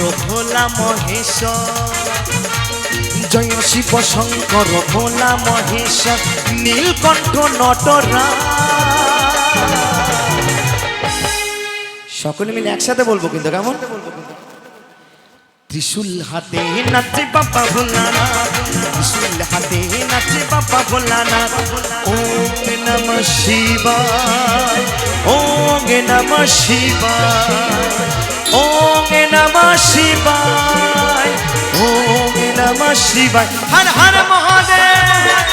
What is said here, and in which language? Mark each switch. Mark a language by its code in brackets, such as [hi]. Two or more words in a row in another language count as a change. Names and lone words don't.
[bn] ভোলা মহেশ্বর, জয় শিব শঙ্কর ভোলা মহেশ্বর, নীলকণ্ঠ নটরাজ। সকলে মিলে একসাথে বলবো কিন্তু, কেমন? ত্রিশূল হাতে নাচে বাবা ভোলানাথ, ত্রিশূল হাতে নাচে বাবা ভোলানাথ। [sa] ॐ नमः शिवाय, ॐ नमः शिवाय, ॐ नमः शिवाय, ॐ नमः शिवाय। [bn] হর হর মহাদেব।